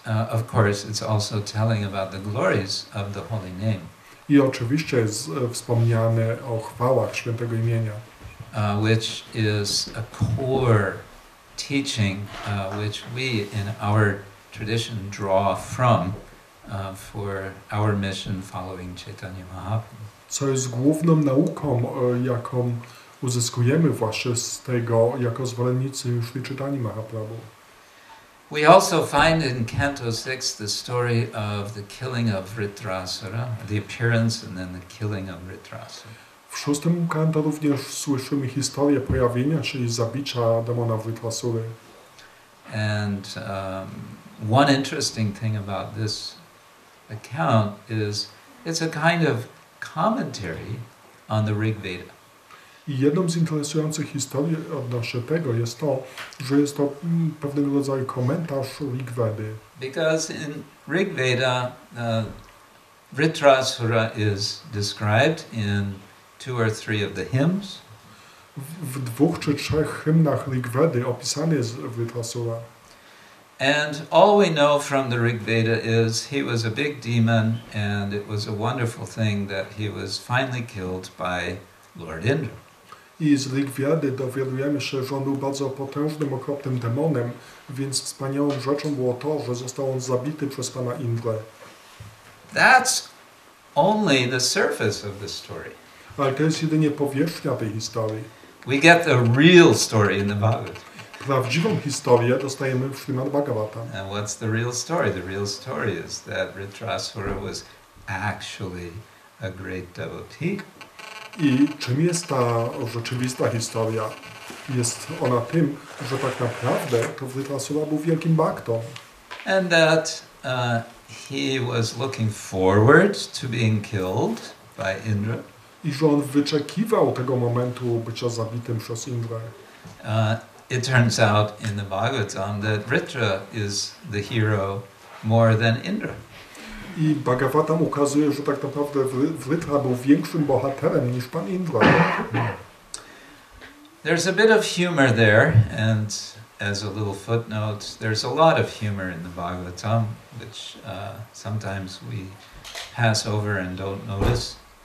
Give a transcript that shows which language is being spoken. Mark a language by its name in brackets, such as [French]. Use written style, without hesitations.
[English] Of course it's also telling about the glories of the holy name. [Polish] I oczywiście jest wspomniane o chwałach świętego imienia. [English] Which is a core teaching which we in our tradition draw from for our mission following Chaitanya Mahaprabhu. [Polish] Co jest główną nauką, jaką uzyskujemy właśnie z tego jako zwolennicy Śri Chaitanya Mahaprabhu. [English] We also find in Canto 6 the story of the killing of Vritrasura, the appearance and then the killing of Vritrasura. [Polish] W 6. kanto również słyszymy historię pojawienia się i zabicia demona Vritrasury. [English] And one interesting thing about this account is it's a kind of commentary on the Rig Veda. [Polish] I jedną z interesujących historii odnośnie tego jest to, że jest to pewnego rodzaju komentarz Rig Vedy. [English] Because in Rig Veda, Vritrasura is described in 2 or 3 of the hymns. [Polish] W 2 czy 3 hymnach Rig Vedy opisany jest Vritrasura. [English] And all we know from the Rig Veda is he was a big demon, and it was a wonderful thing that he was finally killed by Lord Indra. [Polish] I z Rig Vedy dowiadujemy się, że on był bardzo potężnym, okropnym demonem, więc wspaniałą rzeczą było to, że został on zabity przez pana Indrę. [English] That's only the surface of the story. [Polish] Ale to jest jedynie powierzchnia tej historii. [English] We get the real story in the Bhagavad. [Polish] Prawdziwą historię dostajemy w Śrimad Bhagavatam. [English] And what's the real story? The real story is that Vritrasura was actually a great devotee. [Polish] I czym jest ta rzeczywista historia? Jest ona tym, że tak naprawdę to Vritrasura był wielkim baktą. [English] And that he was looking forward to being killed by Indra. [Polish] I że on wyczekiwał tego momentu bycia zabitym przez Indrę. [English] It turns out in the Bhagavatam that Vritra is the hero more than Indra. [Polish] I Bhagavatam ukazuje, że tak naprawdę Vritra był większym bohaterem niż pan Indra. [English] There's a bit of humor there, and as a little footnote, there's a lot of humor in the Bhagavatam, which sometimes we pass over and don't notice.